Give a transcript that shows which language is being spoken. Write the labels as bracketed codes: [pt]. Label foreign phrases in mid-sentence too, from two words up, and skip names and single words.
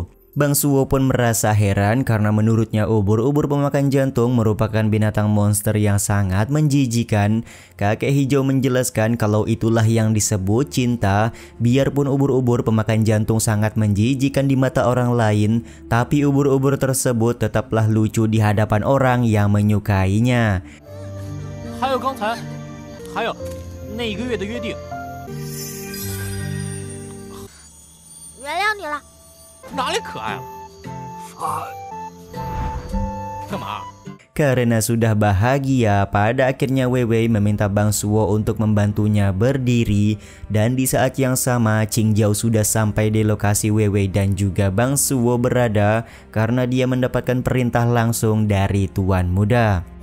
[id] Bang Suwo pun merasa heran karena menurutnya ubur-ubur pemakan jantung merupakan binatang monster yang sangat menjijikan. Kakek hijau menjelaskan kalau itulah yang disebut cinta. Biarpun ubur-ubur pemakan jantung sangat menjijikan di mata orang lain, tapi ubur-ubur tersebut tetaplah lucu di hadapan orang yang menyukainya. [zh] 还有刚才，还有那1个月的约定。原谅你了。哪里可爱了？干嘛？ [id] Karena sudah bahagia, pada akhirnya Weiwei meminta Bang Suwo untuk membantunya berdiri. Dan di saat yang sama, Qingjiao sudah sampai di lokasi Weiwei dan juga Bang Suwo berada karena dia mendapatkan perintah langsung dari Tuan Muda.